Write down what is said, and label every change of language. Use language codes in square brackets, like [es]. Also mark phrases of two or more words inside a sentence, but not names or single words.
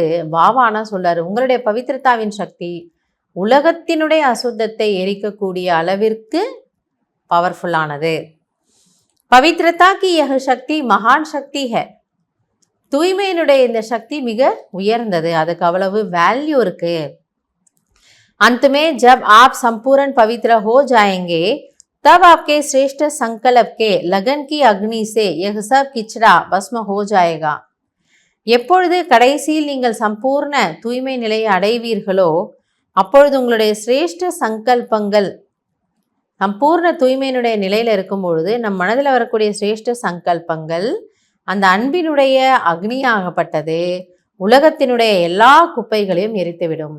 [ta] பாபானா சொல்றாரு, உங்களுடைய பவித்ரதாவின் சக்தி உலகத்தினுடைய அசுத்தத்தை எரிக்கக்கூடிய அளவிற்கு பவர்ஃபுல்லானது. [hi] पवित्रता की यह शक्ति महान शक्ति है. [ta] தூய்மையினுடைய இந்த சக்தி மிக உயர்ந்தது, அதுக்கு அவ்வளவு வேல்யூ இருக்கு. [hi] अंत में जब आप संपूर्ण पवित्र हो जाएंगे तब आपके श्रेष्ठ संकल्प के लगन की अग्नि से यह सब किचड़ा भस्म हो जाएगा. [ta] எப்பொழுது கடைசியில் நீங்கள் சம்பூர்ண தூய்மை நிலையை அடைவீர்களோ அப்பொழுது உங்களுடைய சிரேஷ்ட சங்கல்பங்கள் சம்பூர்ண தூய்மையினுடைய நிலையில் இருக்கும் பொழுது நம் மனதில் வரக்கூடிய சிரேஷ்ட சங்கல்பங்கள் அந்த அன்பினுடைய அக்னியாகப்பட்டது உலகத்தினுடைய எல்லா குப்பைகளையும் எரித்துவிடும்.